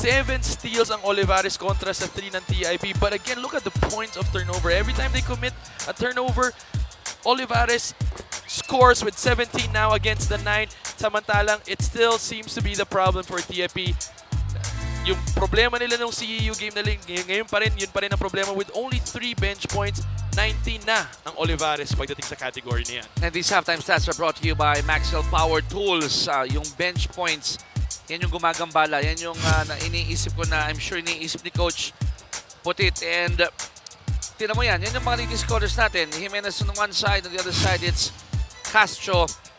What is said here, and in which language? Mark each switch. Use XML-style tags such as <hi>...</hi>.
<tl>7 steals ang Olivares kontra sa 3 ng TIP.</tl> <en>But again, look at the points of turnover. Every time they commit a turnover, Olivares scores with 17 now against the 9. Samantalang, it still seems to be the problem for TIP.</en> <tl>Yung problema nila nung CEU game na ngayon pa rin, yun pa rin ang problema</tl> <en>with only 3 bench points.</en> <tl>19 na ang Olivares pagdating sa category niyan.</tl> <en>And these halftime stats are brought to you by Maxwell Power Tools.</en> <tl>Yung bench points, yan yung gumagambala. Yan yung iniisip ko na</tl> <en>I'm sure</en> <tl>iniisip ni Coach Putit. And tinan mo yan yung mga leading scorers natin.</tl> <en>Jimenez on one side, on the other side it's Castro.</en>